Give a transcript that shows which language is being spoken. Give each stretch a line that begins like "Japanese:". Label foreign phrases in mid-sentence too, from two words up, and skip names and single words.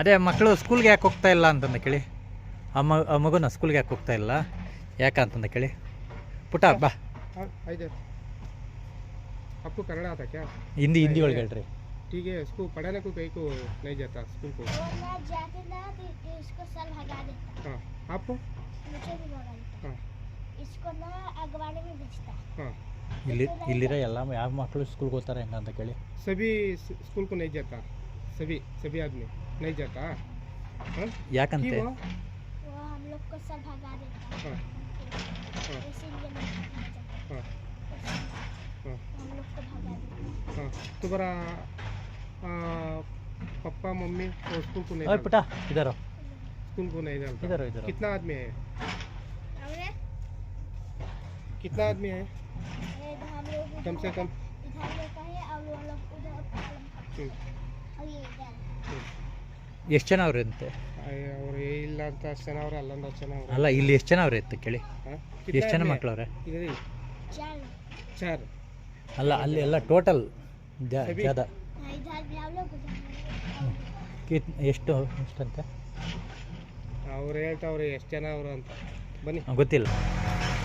Kannada: ಅದೇ ಮಕ್ಕಳು ಸ್ಕೂಲ್ಗೆ ಯಾಕೆ ಹೋಗ್ತಾ ಇಲ್ಲ ಅಂತಂದ ಕೇಳಿ. ಆ ಮಗುನ ಸ್ಕೂಲ್ಗೆ ಯಾಕೆ ಹೋಗ್ತಾ ಇಲ್ಲ ಯಾಕಂತಂದ ಕೇಳಿ. ಪುಟ ಬಾ.
Hindi: आपको कन्नड़ आता क्या?
Kannada: ಹಿಂದಿ ಒಳಗೆ ಹೇಳ್ರಿ.
Hindi: ठीक है, उसको पढ़ाने को कहीं को नहीं जाता स्कूल को। जाते ना तो इसको सर भगा देता। हाँ, आपको? मुझे भी भगा देता। हाँ, इसको ना अगवाने में बेचता। हाँ।
Kannada: ಇಲ್ಲಿರೋ ಎಲ್ಲ ಯಾವ ಮಕ್ಕಳು ಸ್ಕೂಲ್ಗೆ ಹೋಗ್ತಾರೆ ಹೆಂಗಂತ ಕೇಳಿ.
Hindi: सभी स्कूल को नहीं जाता, सभी आदमी नहीं जाता। हाँ?
Kannada: ಯಾಕಂತೆ?
Hindi: क्यों? वो हम लोग को सर भगा देता। हाँ, हाँ, इसीलिए नहीं जाता। हाँ, हाँ, हम लोग को भगा देता। हाँ। तुम्हारा पापा मम्मी और स्कूल को नहीं
Kannada: ಓಯ್
Hindi: डालता?
Kannada: ಪುಟ ಇದಾರೋ
Hindi: स्कूल को नहीं डालता। इधर कितना आदमी है? हमने कितना आदमी है? हम लोग कम से कम? इधर में का है और वो लोग उधर हम्म, और ये इधर।
Kannada: ಎಷ್ಟು ಜನ ಅವ್ರೆ ಅಂತೆ? ಅವ್ರು ಇಲ್ಲ ಅಂತ ಅಷ್ಟು ಜನ ಅವ್ರೆ, ಅಲ್ಲೊಂದು ಅಷ್ಟು ಜನ ಅವ್ರೆ. ಅಲ್ಲ ಇಲ್ಲಿ ಎಷ್ಟು ಜನ ಅವ್ರೆ ಅಂತ ಕೇಳಿ.
Hindi: हाँ?
Kannada: ಎಷ್ಟು ಜನ
Hindi: आदमी है?
Kannada: ಮಕ್ಕಳವ್ರೆ?
Hindi: इधर ही चार। 4।
Kannada: ಅಲ್ಲ ಅಲ್ಲಿ ಎಲ್ಲ ಟೋಟಲ್ ಸರಿ. ಜಾದ
Hindi: इधर भी हम लोग
Kannada: ಎಷ್ಟಂತೆ ಅವ್ರು ಹೇಳ್ತಾವ್ರೆ ಎಷ್ಟು ಜನ ಅವರು ಅಂತ. ಬನ್ನಿ. ಗೊತ್ತಿಲ್ಲ.